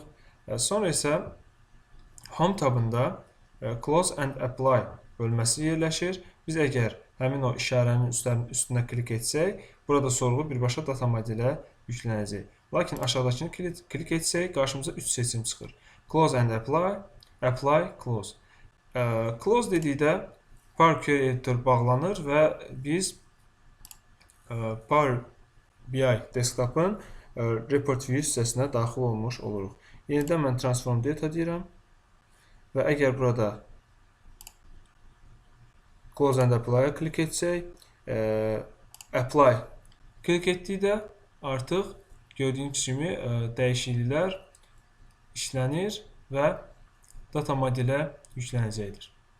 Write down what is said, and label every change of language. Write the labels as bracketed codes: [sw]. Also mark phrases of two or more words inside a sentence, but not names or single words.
[az] Sonra isə Home tabında [en] Close and Apply [az] bölməsi yerləşir. Biz əgər həmin o işarənin üstünə klik etsək, burada sorğu birbaşa data modelə yüklənəcək. Lakin aşağıdakını klik etsək, qarşımıza 3 seçim çıxır. [en] Close and Apply, Apply, Close. [az] Close dedikdə Power Query editor bağlanır və biz Power BI desktop'ın [en] report view [az] hissəsinə daxil olmuş oluruq. Yenidən mən [en] transform data [az] deyirəm və əgər burada [en] Close and Apply- [az] a klik etsək, Apply klik etdikdə artıq gördüyünüz kimi dəyişikliklər işlənir və data modelə yüklənəcəkdir.